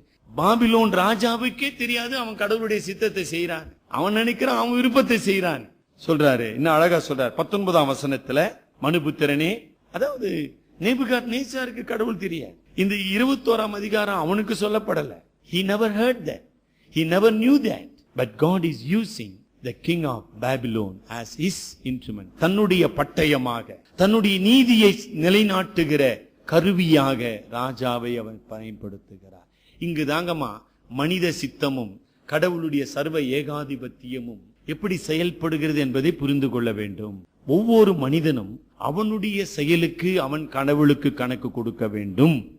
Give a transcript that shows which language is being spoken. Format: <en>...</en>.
<ta>Babylon ராஜாவுக்கே தெரியாது அவன் கடவுளுடைய சித்தத்தை செய்யறான். அவன் நினைக்கிறான் அவன் விருப்பத்தை செய்யறான். சொல்றாரு, இன்னும் அழகா சொல்றாரு 19ஆம் வசனத்துல, மனுபுத்திரனே, அதாவது நேபுகாத்நேசாருக்கு கடவுள் தெரியாது. இந்த 21ஆம் அதிகாரம் அவனுக்கு சொல்லப்படல.</ta> <en>He never heard that. He never knew that. But God is using the king of Babylon as his instrument.</en> <ta>தன்னுடைய பட்டயமாக, தன்னுடைய நீதியை நிலைநாட்டுகிற கருவியாக ராஜாவை அவன் பயன்படுத்துகிறார். இங்கு தாங்கம்மா மனித சித்தமும் கடவுளுடைய சர்வ ஏகாதிபத்தியமும் எப்படி செயல்படுகிறது என்பதை புரிந்து கொள்ள வேண்டும். ஒவ்வொரு மனிதனும் அவனுடைய செயலுக்கு அவன் கடவுளுக்கு கணக்கு கொடுக்க வேண்டும்.</ta>